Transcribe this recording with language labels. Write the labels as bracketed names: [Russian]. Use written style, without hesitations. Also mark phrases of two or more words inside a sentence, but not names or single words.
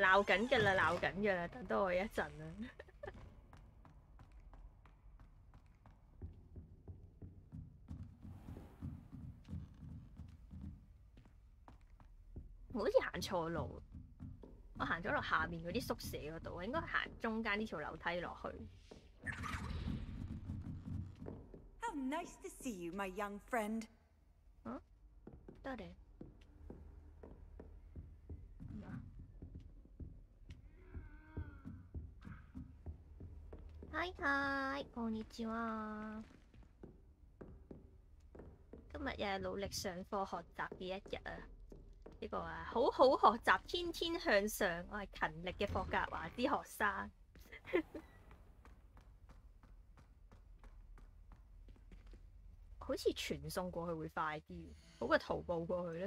[Cantonese] 鬧緊㗎啦！等多我一陣啊！我好似行錯路。我行咗落下面嗰啲宿舍嗰度，我應該行中間呢條樓梯落去。 [English] How nice to see you, my young friend. [Cantonese] 得你。Hi， [Japanese] こんにちは。 [Cantonese] 今日又係努力上課學習嘅一日啊！呢個啊，好好學習，天天向上。我係勤力嘅霍格華茲學生。好似傳送過去會快啲，好過徒步過去咧。